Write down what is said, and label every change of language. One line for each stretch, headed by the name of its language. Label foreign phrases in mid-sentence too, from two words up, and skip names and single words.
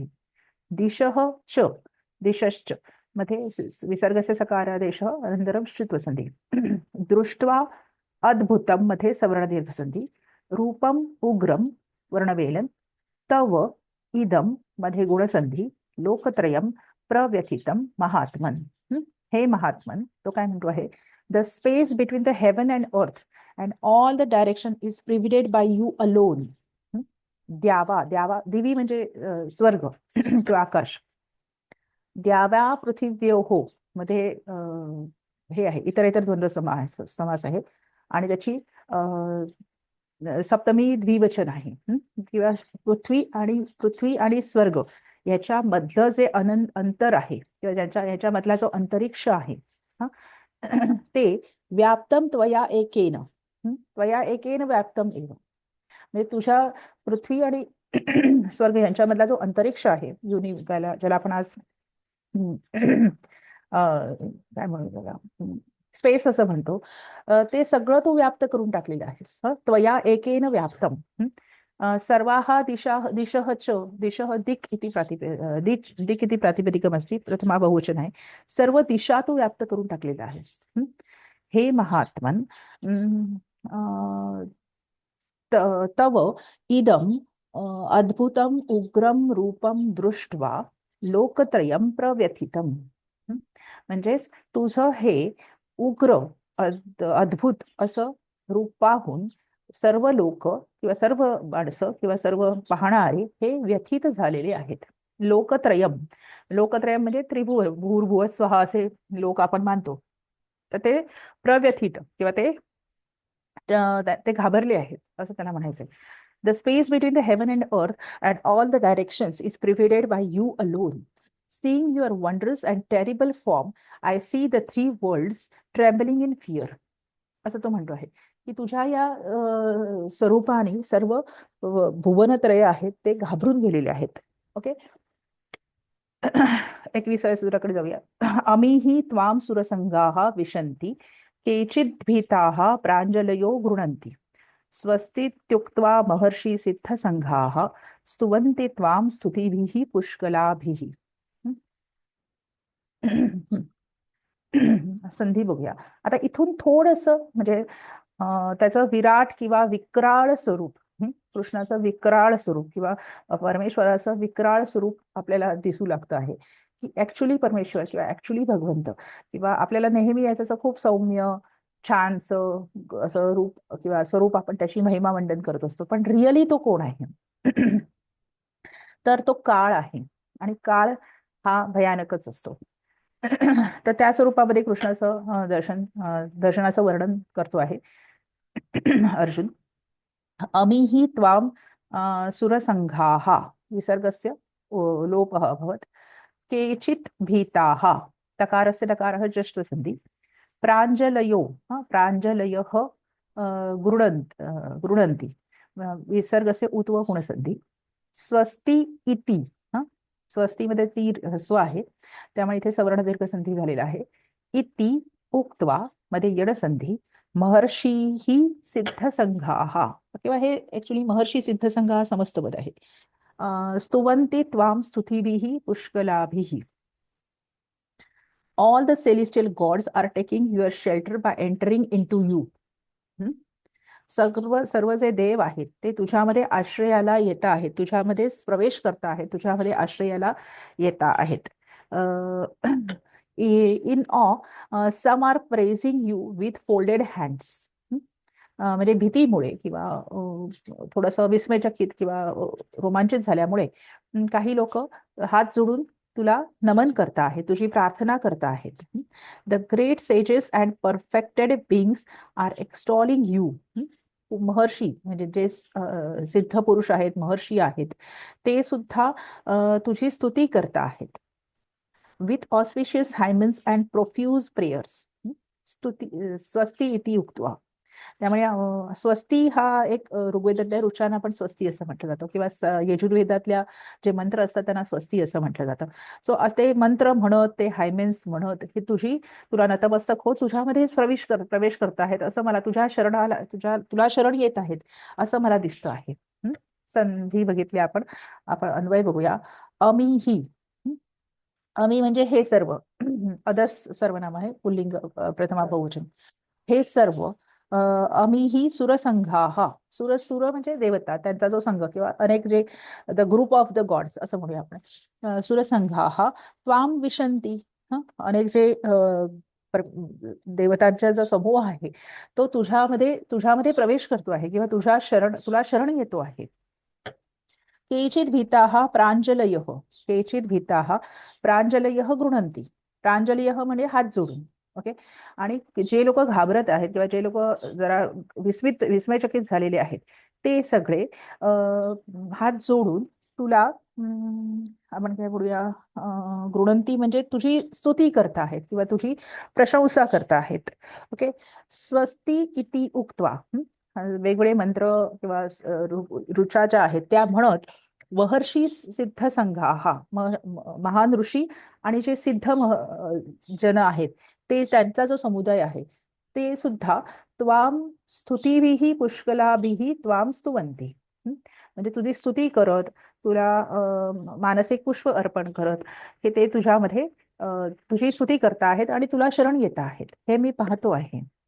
Sanskrit: दिशः च दिशश्च मध्ये विसर्गस्य सकारादेशः अनन्तरं श्चुत्व संधी. दृष्ट्वा अद्भुतं मध्ये सवर्णदीर्घ संधी. रूपम उग्रम वर्णवेलन. तव इदम मध्ये गुणसंधी. लोकत्रयम प्रव्यथितम महात्मन.
Marathi: हे महात्मन, तो काय म्हणतो आहे,
English: the space between the heaven and earth and all the direction is pervaded by you alone.
Marathi: द्यावा, द्यावा दिवी म्हणजे स्वर्ग किंवा आकाश.
Sanskrit: द्याव्या पृथिव्योः मध्ये
Marathi: हे आहे इतर इतर द्वंद्व समास आहे आणि त्याची सप्तमी द्विवचन आहे. किंवा पृथ्वी आणि स्वर्ग याच्या मधलं जे अंतर आहे किंवा याच्यामधला जो अंतरिक्ष आहे, हा, ते
Sanskrit: व्याप्तम त्वया एकेन. त्वया एकेन व्याप्तम एव
Marathi: म्हणजे तुझ्या पृथ्वी आणि स्वर्ग यांच्यामधला जो अंतरिक्ष आहे, ज्याला आपण आज काय म्हणू त्याला, स्पेस असं म्हणतो, ते सगळं तू व्याप्त करून टाकलेलं आहेस.
Sanskrit: त्वया एकेन व्याप्तम. सर्वाः दिशः च दिशः दिक् इति दिक् इति प्रातिपदिकमस्ति,
Marathi: प्रथमा बहुवचन आहे. सर्व दिशा तू व्याप्त करून टाकलेल्या आहेस.
Sanskrit: हे महात्मन, तव इदम अद्भुतम उग्रम रूपम दृष्ट्वा लोकत्रयम प्रव्यथितम.
Marathi: म्हणजेच तुझं हे उग्र अद्भुत असं रूप पाहून सर्व लोक किंवा सर्व माणसं किंवा सर्व पाहणारे हे व्यथित झालेले आहेत. लोकत्रयम, लोकत्रयम म्हणजे त्रिभुव
Sanskrit: भूर्भुव स्वः
Marathi: असे लोक आपण मानतो. तर ते प्रव्यथित किंवा ते घाबरले आहेत असं त्यांना म्हणायचंय.
English: the space between the heaven and earth and all the directions is pervaded by you alone. Seeing your wondrous and terrible form, I see the three worlds trembling in fear.
Marathi: असं तो म्हणतो आहे की तुझ्या या स्वरूपाने सर्व भुवनत्रय आहेत ते घाबरून गेलेले आहेत. ओके. 21व्या सूत्राकडे जाऊया.
Sanskrit: अमीहि त्वां सुरसंगाः विशन्ति केचित् भीताः प्राञ्जलयो गृह्णन्ति स्वस्तीत्युक्त्वा महर्षि सिद्धसंघाः स्तुवन्ति त्वां स्तुतिभिः पुष्कलाभिः.
Marathi: संधी बघूया. आता इथून थोडस म्हणजे त्याचं विराट किंवा विक्राळ स्वरूप, कृष्णाचं विक्राळ स्वरूप किंवा परमेश्वराचं विक्राळ स्वरूप आपल्याला दिसू लागतं आहे की ऍक्च्युली परमेश्वर किंवा ऍक्च्युली भगवंत किंवा आपल्याला नेहमी याचं खूप सौम्य छानसं असं रूप किंवा स्वरूप आपण त्याची महिमा मंडन करत असतो, पण रिअली तो कोण आहे? तर तो काळ आहे आणि काळ हा भयानकच असतो. तर त्या स्वरूपामध्ये कृष्णाचं दर्शनाचं वर्णन करतो आहे अर्जुन.
Sanskrit: अमीहि त्वां सुरसंघाः विसर्गस्य लोपः अभवत्. केचित् भीताः तकारस्य लकारः जष्ट्वसन्धि प्राञ्जलयो प्राञ्जलयः गृह्णन्ति विसर्गस्य उत्व
Marathi: गुणसंधी स्वस्ति इति स्वस्तीमध्ये ती ह्रस्व आहे त्यामुळे इथे सवर्ण दीर्घ संधी झालेला आहे
Sanskrit: इति उक्त्वा
Marathi: मध्ये यडसंधी
Sanskrit: महर्षीः सिद्धसंघाः
Marathi: किंवा हे ऍक्च्युली महर्षी सिद्धसंघाः समस्तपद आहे
Sanskrit: स्तुवन्ति त्वां स्तुतिभिः पुष्कलाभिः
English: all the celestial gods are taking your shelter by entering into you
Marathi: सर्व जे देव आहेत ते तुझ्यामध्ये आश्रयाला येत आहेत तुझ्यामध्ये प्रवेश करता आहेत तुझ्यामध्ये आश्रयाला येता आहेत
English: in awe some are praising you with folded hands
Marathi: म्हणजे भीतीमुळे किंवा थोडंसं विस्मयचकित किंवा रोमांचित झाल्यामुळे काही लोक हात जोडून तुला नमन करता आहेत तुझी प्रार्थना करता आहेत
English: the great sages and perfected beings are extolling you
Marathi: महर्षी म्हणजे जे सिद्ध पुरुष आहेत महर्षी आहेत ते सुद्धा तुझी स्तुती करता आहेत
English: with auspicious hymns and profuse prayers
Sanskrit: स्वस्ती इति उक्त्वा
Marathi: त्यामुळे स्वस्ती हा एक ऋग्वेदातल्या ऋचांना पण स्वस्ती असं म्हटलं जातं किंवा यजुर्वेदातल्या जे मंत्र असतात त्यांना स्वस्ती असं म्हटलं जातं सो ते मंत्र म्हणत ते हायमेन्स म्हणत की तुला नतमस्तक हो तुझ्यामध्ये प्रवेश करत आहेत असं मला तुझ्या शरणाला तुला शरण येत आहेत असं मला दिसतं आहे संधी बघितली आपण अन्वय बघूया अमीही अमी म्हणजे हे सर्व अदस सर्वनाम आहे पुल्लिंग प्रथमा बहुवचन हे सर्व
Sanskrit: अमीही सुरसंघाः
Marathi: सुर म्हणजे देवता त्यांचा जो संघ किंवा अनेक जे
English: the group of the gods
Marathi: असं म्हणूया आपण
Sanskrit: सुरसंघाः त्वां विशन्ति
Marathi: अनेक जे देवतांचा जो समूह आहे तो तुझ्यामध्ये प्रवेश करतो आहे किंवा तुला शरण येतो आहे
Sanskrit: केचित् भीताः प्राञ्जलयः गृह्णन्ति
Marathi: प्राञ्जलयः म्हणजे हात जोडून ओके आणि जे लोक घाबरत आहेत किंवा जे लोक जरा विस्मयचकित झालेले आहेत ते सगळे हात जोडून तुला आपण काय बोलूया गृह्णन्ति म्हणजे तुझी स्तुती करत आहेत किंवा तुझी प्रशंसा करत आहेत ओके
Sanskrit: स्वस्ती इति उक्त्वा
Marathi: वेगवेगळे मंत्र किंवा ऋचा ज्या आहेत त्या म्हणत
Sanskrit: महर्षी सिद्ध संघाः
Marathi: महान ऋषी आणि जे सिद्ध जन आहेत ते त्यांचा जो समुदाय आहे ते सुद्धा
Sanskrit: त्वां स्तुतिभिः पुष्कलाभिः त्वां स्तुवन्ति
Marathi: म्हणजे तुझी स्तुती करत तुला मानसिक पुष्प अर्पण करत हे ते तुझ्यामध्ये तुझी स्तुती करत आहेत आणि तुला शरण येत आहेत हे मी पाहतो आहे